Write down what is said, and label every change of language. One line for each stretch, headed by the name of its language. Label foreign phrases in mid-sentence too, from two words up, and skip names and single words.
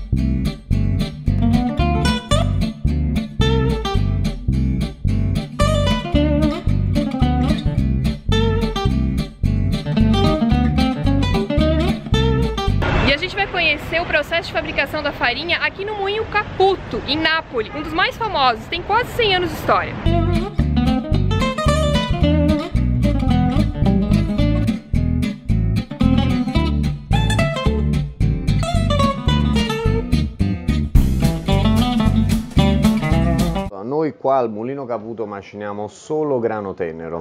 Portuguese: E a gente vai conhecer o processo de fabricação da farinha aqui no Moinho Caputo, em Nápoles, um dos mais famosos, tem quase 100 anos de história.
Italian: Noi qua al Mulino Caputo maciniamo solo grano tenero.